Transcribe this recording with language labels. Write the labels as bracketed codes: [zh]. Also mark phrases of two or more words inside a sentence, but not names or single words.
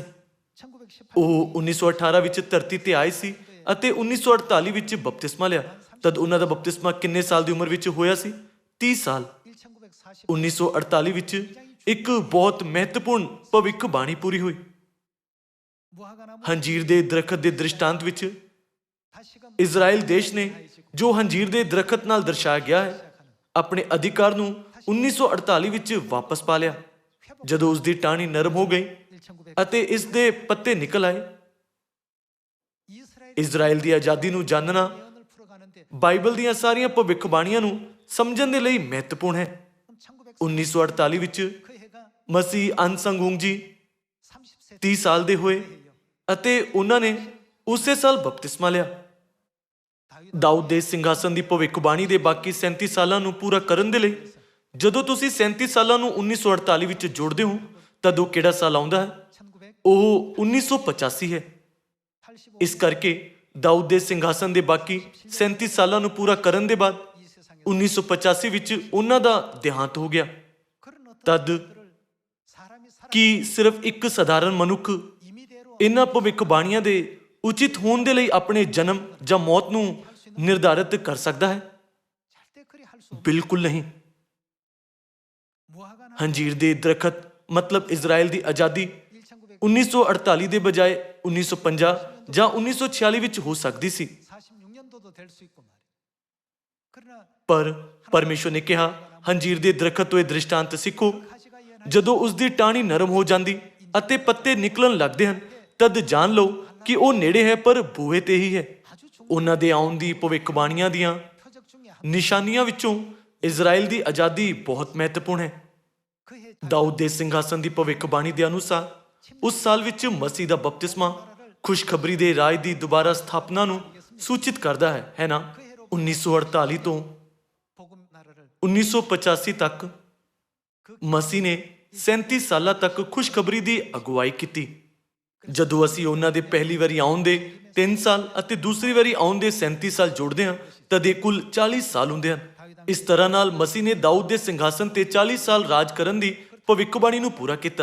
[pa] ਉਹ 1918 ਵਿੱਚ ਧਰਤੀ ਤੇ ਆਏ ਸੀ ਅਤੇ 1948 ਵਿੱਚ ਬਪਤਿਸਮਾ ਲਿਆ। ਤਦ ਉਹਨਾਂ ਦਾ ਬਪਤਿਸਮਾ ਕਿੰਨੇ ਸਾਲ ਦੀ ਉਮਰ ਵਿੱਚ ਹੋਇਆ ਸੀ? 30 ਸਾਲ। 1948 ਵਿੱਚ ਇੱਕ ਬਹੁਤ ਮਹੱਤਵਪੂਰਨ ਭਵਿੱਖਬਾਣੀ ਪੂਰੀ ਹੋਈ। [ko] 무화과 나무 [pa] ਹੰਜੀਰ ਦੇ ਦਰਖਤ ਦੇ ਦ੍ਰਿਸ਼ਟਾਂਤ ਵਿੱਚ [ko] 다시금 [pa] ਇਜ਼ਰਾਈਲ ਦੇਸ਼ ਨੇ ਜੋ ਹੰਜੀਰ ਦੇ ਦਰਖਤ ਨਾਲ ਦਰਸਾਇਆ ਗਿਆ ਹੈ ਆਪਣੇ ਅਧਿਕਾਰ ਨੂੰ 1948 ਵਿੱਚ ਵਾਪਸ ਪਾ ਲਿਆ ਜਦੋਂ ਉਸ ਦੀ ਟਾਹਣੀ ਨਰਮ ਹੋ ਗਈ 1900 ਅਤੇ ਇਸ ਦੇ ਪੱਤੇ ਨਿਕਲ ਆਏ। [ko] 이스라엘 [pa] ਇਜ਼ਰਾਈਲ ਦੀ ਆਜ਼ਾਦੀ ਨੂੰ ਜਾਣਨਾ [ko] 예언을 풀어가는데 [pa] ਬਾਈਬਲ ਦੀਆਂ ਸਾਰੀਆਂ ਭਵਿੱਖਬਾਣੀਆਂ ਨੂੰ ਸਮਝਣ ਦੇ ਲਈ ਮਹੱਤਵਪੂਰਨ ਹੈ। 1948 ਵਿੱਚ [ko] 그 해가 [pa] ਮਸੀਹ ਅਨਸੰਗੂੰਗ ਜੀ [ko] 30세 [pa] 30 ਸਾਲ ਦੇ ਹੋਏ ਅਤੇ ਉਹਨਾਂ ਨੇ ਉਸੇ ਸਾਲ ਬਪਤਿਸਮਾ ਲਿਆ। ਦਾਊਦ ਦੇ ਸਿੰਘਾਸਨ ਦੀ ਭਵਿੱਖਬਾਣੀ ਦੇ ਬਾਕੀ 37 ਸਾਲਾਂ ਨੂੰ ਪੂਰਾ ਕਰਨ ਦੇ ਲਈ ਜਦੋਂ ਤੁਸੀਂ 37 ਸਾਲਾਂ ਨੂੰ 1948 ਵਿੱਚ ਜੋੜਦੇ ਹੋ ਤਦ ਉਹ ਕਿਹੜਾ ਸਾਲ ਆਉਂਦਾ ਹੈ? ਉਹ 1985 ਹੈ। 85 ਇਸ ਕਰਕੇ ਦਾਊਦ ਦੇ ਸਿੰਘਾਸਨ ਦੇ ਬਾਕੀ 37 ਸਾਲਾਂ ਨੂੰ ਪੂਰਾ ਕਰਨ ਦੇ ਬਾਅਦ [ko] 이 세상에 [pa] 1985 ਵਿੱਚ ਉਹਨਾਂ ਦਾ ਦੇਹਾਂਤ ਹੋ ਗਿਆ। [ko] 그런 어떤 [pa] ਤਦ [ko] 것들을 사람이 살아 [pa] ਕੀ ਸਿਰਫ ਇੱਕ ਸਧਾਰਨ ਮਨੁੱਖ [ko] 임의대로 [pa] ਇਹਨਾਂ ਭਵਿੱਖਬਾਣੀਆਂ ਦੇ ਉਚਿਤ ਹੋਣ ਦੇ ਲਈ ਆਪਣੇ ਜਨਮ ਜਾਂ ਮੌਤ ਨੂੰ ਨਿਰਧਾਰਿਤ ਕਰ ਸਕਦਾ ਹੈ? [ko] 절대 그리 할 수 없는 [pa] ਬਿਲਕੁਲ ਨਹੀਂ। [ko] 무화과 나무 [pa] ਹੰਜੀਰ ਦੇ ਦਰਖਤ ਮਤਲਬ ਇਜ਼ਰਾਈਲ ਦੀ ਆਜ਼ਾਦੀ 1900 1948 ਦੇ ਬਜਾਏ 1950 ਜਾਂ 1946 ਵਿੱਚ ਹੋ ਸਕਦੀ ਸੀ [ko] 46년도도 될 수 있고 말이에요. 그러나 [pa] ਪਰ ਪਰਮੇਸ਼ਵਰ ਨੇ ਕਿਹਾ ਹੰਜੀਰ ਦੇ ਦਰਖਤ ਤੋਂ ਇਹ ਦ੍ਰਿਸ਼ਟਾਂਤ ਸਿੱਖੋ [ko] 가지가 예언할 [pa] ਜਦੋਂ ਉਸ ਦੀ ਟਾਹਣੀ ਨਰਮ ਹੋ ਜਾਂਦੀ ਅਤੇ ਪੱਤੇ ਨਿਕਲਣ ਲੱਗਦੇ ਹਨ ਤਦ ਜਾਣ ਲਓ ਕਿ ਉਹ ਨੇੜੇ ਹੈ ਪਰ ਬੂਹੇ ਤੇ ਹੀ ਹੈ। [ko] 아주 중요한 [pa] ਉਹਨਾਂ ਦੇ ਆਉਣ ਦੀ ਭਵਿੱਖਬਾਣੀਆਂ ਦੀਆਂ [ko] 표적 중에 한 [pa] ਨਿਸ਼ਾਨੀਆਂ ਵਿੱਚੋਂ ਇਜ਼ਰਾਈਲ ਦੀ ਆਜ਼ਾਦੀ ਬਹੁਤ ਮਹੱਤਵਪੂਰਨ ਹੈ। [ko] 그해 [pa] ਦਾਊਦ ਦੇ ਸਿੰਘਾਸਨ ਦੀ ਭਵਿੱਖਬਾਣੀ ਦੇ ਅਨੁਸਾਰ ਉਸ ਸਾਲ ਵਿੱਚ ਮਸੀਹ ਦਾ ਬਪਤਿਸਮਾ ਖੁਸ਼ਖਬਰੀ ਦੇ ਰਾਜ ਦੀ ਦੁਬਾਰਾ ਸਥਾਪਨਾ ਨੂੰ ਸੂਚਿਤ ਕਰਦਾ ਹੈ ਨਾ? 1948 ਤੋਂ [ko] 복음 나라를 [pa] 1985 ਤੱਕ ਮਸੀਹ ਨੇ 37 ਸਾਲਾਂ ਤੱਕ ਖੁਸ਼ਖਬਰੀ ਦੀ ਅਗਵਾਈ ਕੀਤੀ। ਜਦੋਂ ਅਸੀਂ ਉਹਨਾਂ ਦੇ ਪਹਿਲੀ ਵਾਰੀ ਆਉਣ ਦੇ 3 ਸਾਲ ਅਤੇ ਦੂਸਰੀ ਵਾਰੀ ਆਉਣ ਦੇ 37 ਸਾਲ ਜੋੜਦੇ ਹਾਂ ਤਦ ਇਹ ਕੁੱਲ 40 ਸਾਲ ਹੁੰਦੇ ਹਨ। ਇਸ ਤਰ੍ਹਾਂ ਨਾਲ ਮਸੀਹ ਨੇ ਦਾਊਦ ਦੇ ਸਿੰਘਾਸਨ ਤੇ 40 ਸਾਲ ਰਾਜ ਕਰਨ ਦੀ ਭਵਿੱਖਬਾਣੀ ਨੂੰ ਪੂਰਾ ਕੀਤਾ।